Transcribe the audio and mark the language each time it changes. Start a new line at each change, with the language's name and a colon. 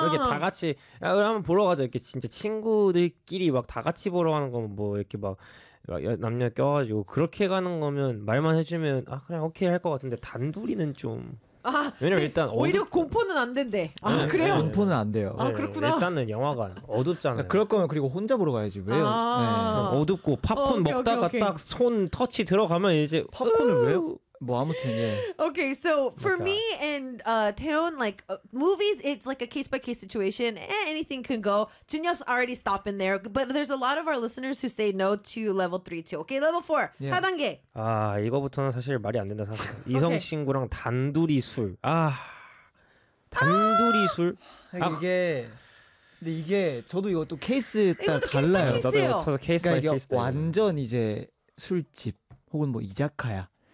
Korean: 이렇게 다 같이 야, 그럼 한번 보러 가자. 이렇게 진짜 친구들끼리 막 다 같이 보러 가는 거면 뭐 이렇게 막 남녀 껴 가지고 그렇게 가는 거면 말만 해 주면 아, 그냥 오케이 할 것 같은데 단둘이는 좀 아, 왜냐면 네, 일단 오히려 공포는 안 된대. 아, 네, 그래요? 네, 공포는 안 돼요. 네, 아, 그렇구나. 일단은 영화관 어둡잖아요. 그럴 거면 그리고 혼자 보러 가야지. 왜요? 아~ 네. 어둡고 팝콘 오케이, 먹다가 오케이. 딱 손 터치 들어가면 이제 팝콘을 왜요? 뭐 아무튼 예.
English: Okay, so for me and Taeyeon, like movies, it's like a case by case situation. Anything can go. Junyeo's already stopping there, but there's a lot of our listeners who say no to level 3 too. Okay, level 4.
Korean: 4 단계. 아 이거부터는 사실 말이 안 된다 사실. 이성 okay. 친구랑 단둘이 술. 아 단둘이 술. 아, 이게 근데 이게 저도 이거 또 케이스 딱 달라요. 나도 케이스예요. 저도 케이스 바이 케이스. 완전 이제 술집 혹은 뭐 이자카야.